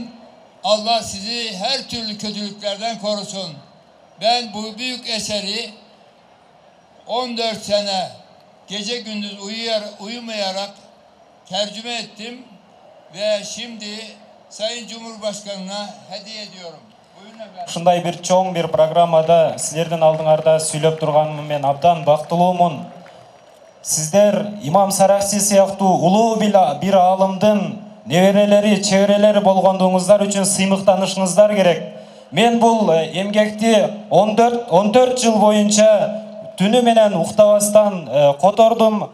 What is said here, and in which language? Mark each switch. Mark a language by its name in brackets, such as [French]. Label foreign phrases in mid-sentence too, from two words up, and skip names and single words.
[Turkish] Allah sizi her türlü kötülüklerden korusun. Ben bu büyük eseri 14 sene gece gündüz uyumayarak tercüme ettim ve şimdi Sayın Cumhurbaşkanı'na hediye ediyorum. Buyurun efendim. [Kyrgyz] Ушундай bir чоң bir программада силердин алдыңарда сүйлөп турганым мен абдан бактылуумун. Сиздер Имам Саракси сыяктуу улуу bir алымдын неберелери, чеберелери болгондугуңуздар үчүн сыймыктанышыңыздар керек. Мен бул эмгекти 14 жыл боюнча түнү менен уктабастан котордум.